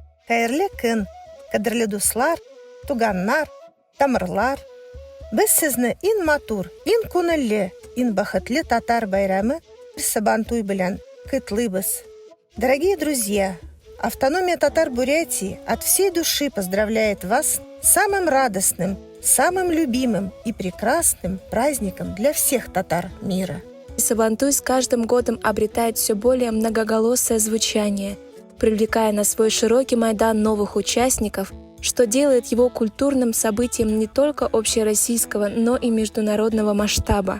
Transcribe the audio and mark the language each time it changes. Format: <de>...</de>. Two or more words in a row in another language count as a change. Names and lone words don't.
<tt>Хәерле көн, кадерле дуслар, туганнар, тамырлар. Без сезне ин матур, ин күңелле, ин бәхетле татар байрамы Сабантуй белән котлыйбыз.</tt> <ru>Дорогие друзья, автономия Татар-Бурятии от всей души поздравляет вас с самым радостным, самым любимым и прекрасным праздником для всех татар мира. Сабантуй с каждым годом обретает все более многоголосое звучание, привлекая на свой широкий майдан новых участников, что делает его культурным событием не только общероссийского, но и международного масштаба.</ru>